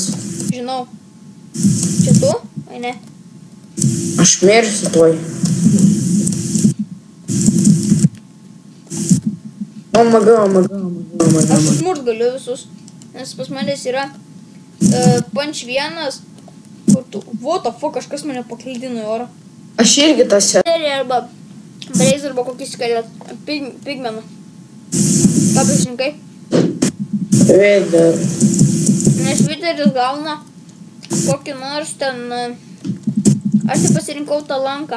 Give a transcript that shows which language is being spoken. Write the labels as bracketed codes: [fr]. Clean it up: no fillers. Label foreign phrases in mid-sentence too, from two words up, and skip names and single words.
[lt] Žinau. Čia tu? Ai ne? Aš mirsiu tuoj. Omaga. Aš užmurt galiu visus. Nes pas manęs yra punch 1. Kur tu? [en] What the fuck, [lt] kažkas mane paklydino į orą. Aš irgi tas esu. Arba Blaze arba kokį skeletą. Pigmeną. Ką prisirinkai? Vader. Nes Vaderis gauna kokį nors ten... Aš tai pasirinkau tą lanką.